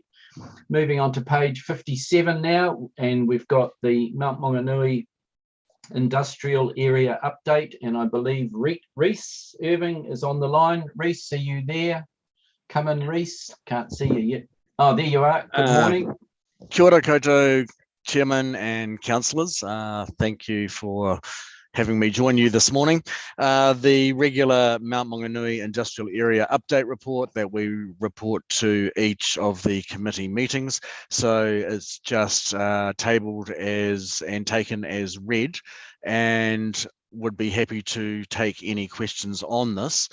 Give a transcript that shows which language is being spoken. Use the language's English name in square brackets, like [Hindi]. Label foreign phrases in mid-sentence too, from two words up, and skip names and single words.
[English] Moving on to page 57 now, and we've got the Mount Maunganui Industrial Area Update, and I believe Reese Irving is on the line. Reese, are you there? Come in, Reese. Can't see you yet. Oh, there you are. Good morning. [Māori] Kia ora koutou, [English] Chairman and councillors. Thank you for having me join you this morning. The regular Mount Maunganui Industrial Area Update report that we report to each of the committee meetings. So it's just tabled as and taken as read, and would be happy to take any questions on this.